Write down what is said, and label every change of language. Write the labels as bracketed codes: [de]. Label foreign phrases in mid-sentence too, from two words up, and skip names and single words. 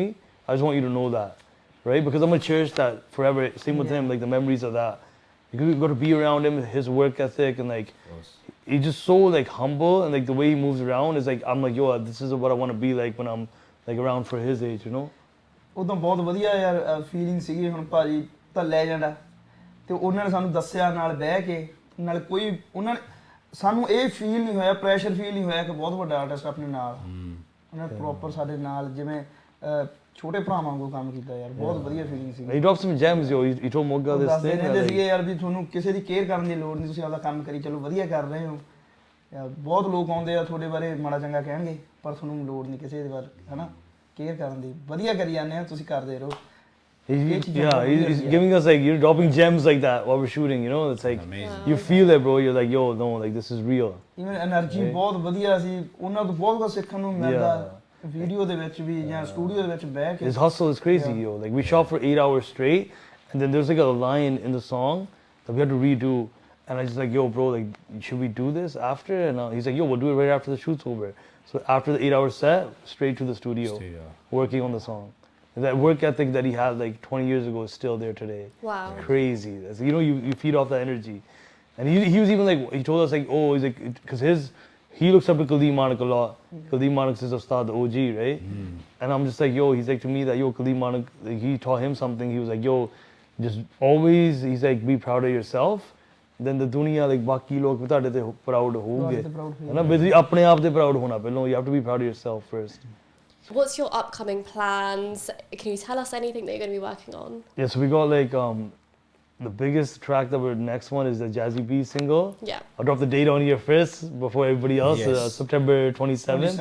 [en] I just want you to know that, right? Because I'm gonna cherish that forever. Same with him, like the memories of that. You got to be around him, his work ethic, and like he's just so like humble, and like the way he moves around is like I'm like, yo, this is what I want to be like when I'm like around for his age, you know. [pa] ਉਦੋਂ ਬਹੁਤ ਵਧੀਆ ਯਾਰ ਫੀਲਿੰਗ ਸੀਗੀ ਹੁਣ ਭਾਜੀ ਤਾਂ ਲੈਜੈਂਡ ਆ ਤੇ ਉਹਨਾਂ ਨੇ ਸਾਨੂੰ ਦੱਸਿਆ ਨਾਲ ਬਹਿ ਕੇ ਨਾਲ ਕੋਈ ਉਹਨਾਂ ਨੇ ਸਾਨੂੰ ਇਹ ਫੀਲ ਨਹੀਂ ਹੋਇਆ [en] pressure feel [pa] ਨਹੀਂ ਹੋਇਆ ਕਿ ਬਹੁਤ ਵੱਡਾ ਆਰਟਿਸਟ ਆਪਣੇ ਨਾਲ ਉਹਨਾਂ ਨੇ ਪ੍ਰੋਪਰ ਸਾਡੇ ਨਾਲ ਜਿਵੇਂ ਛੋਟੇ ਭਰਾ ਵਾਂਗੂ ਕੰਮ ਕੀਤਾ ਯਾਰ ਬਹੁਤ ਵਧੀਆ ਫੀਲਿੰਗ ਸੀ [en] He dropped some gems, yo. He told Moga this thing. [pa] ਕਹਿੰਦੇ ਸੀਗੇ ਯਾਰ ਵੀ ਤੁਹਾਨੂੰ ਕਿਸੇ ਦੀ ਕੇਅਰ ਕਰਨ ਦੀ ਲੋੜ ਨਹੀਂ ਤੁਸੀਂ ਆਪਦਾ ਕੰਮ ਕਰੀ ਚਲੋ ਵਧੀਆ ਕਰ ਰਹੇ ਹੋ ਬਹੁਤ ਲੋਕ ਆਉਂਦੇ ਆ ਤੁਹਾਡੇ ਬਾਰੇ ਮਾੜਾ ਚੰਗਾ ਕਹਿਣਗੇ ਪਰ ਤੁਹਾਨੂੰ ਲੋੜ ਨਹੀਂ ਕਿਸੇ ਦੇ ਬਾਰੇ ਹਨਾ ਕੇਅਰ ਕਰਨ ਦੀ ਵਧੀਆ ਕਰੀ ਜਾਂਦੇ ਆ ਤੁਸੀਂ ਕਰਦੇ ਰਹੋ [en] He's giving us like, you're dropping gems like that while we're shooting, you know? It's like, amazing. you feel it, bro. You're like, yo, no, like, this is real. even energy [pa] ਬਹੁਤ ਵਧੀਆ ਸੀ ਉਹਨਾਂ ਤੋਂ ਬਹੁਤ ਕੁਝ ਸਿੱਖਣ ਨੂੰ ਮਿਲਦਾ ਵੀਡੀਓ ਦੇ ਵਿੱਚ ਵੀ ਜਾਂ ਸਟੂਡੀਓ ਦੇ ਵਿੱਚ ਬਹਿ ਕੇ [en] His hustle is crazy, yo. Like, we shot for 8 hours straight, and then there's like a line in the song that we had to redo. And I just like, yo, bro, like, should we do this after? And he's like, yo, we'll do it right after the shoot's over. So after the 8 hour set, straight to the studio, working on the song. That work ethic that he had like 20 years ago is still there today. Wow. Crazy. That's, you know, you feed off that energy. And he was even like, he told us like, oh, he's like, because he looks up to Khalid Manak a lot. Khalid Manak is Ustad, the OG, right? And I'm just like, yo, he's like to me that, yo, Khalid Manak, like, he taught him something. He was like, yo, just always, he's like, be proud of yourself. Then the dunya, like, [pa] ਬਾਕੀ ਲੋਗ ਤੁਹਾਡੇ ਤੇ proud ਹੋਗੇ ਹੈ ਨਾ ਬੇਸਿਕਲੀ ਆਪਣੇ ਆਪ ਤੇ proud ਹੋਣਾ ਪਹਿਲਾਂ [en] you have to be proud of yourself first. What's your upcoming plans? Can you tell us anything that you're going to be working on? Yeah, so we got like the biggest track that we're next one is the Jazzy B single. Yeah. I'll drop the date on here first before everybody else. Yes. September 27th.